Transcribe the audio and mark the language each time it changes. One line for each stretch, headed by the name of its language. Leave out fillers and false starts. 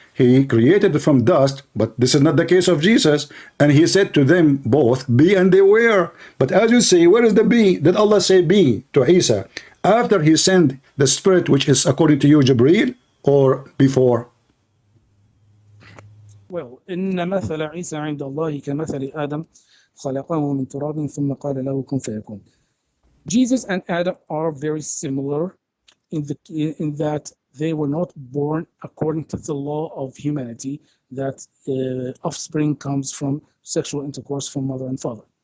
English: He created from dust, but this is not the case of Jesus. And he said to them both, be, and they were. But as you say, where is the be? Did Allah say be to Isa after he sent the spirit, which is according to you, Jibreel, or before?
Arabic: Well, إن مثل عيسى عند الله كمثل آدم خلقه من تراب ثم قال له كن فيكون.
English: Jesus and Adam are very similar in that they were not born according to the law of humanity, that offspring comes from sexual intercourse from mother and father.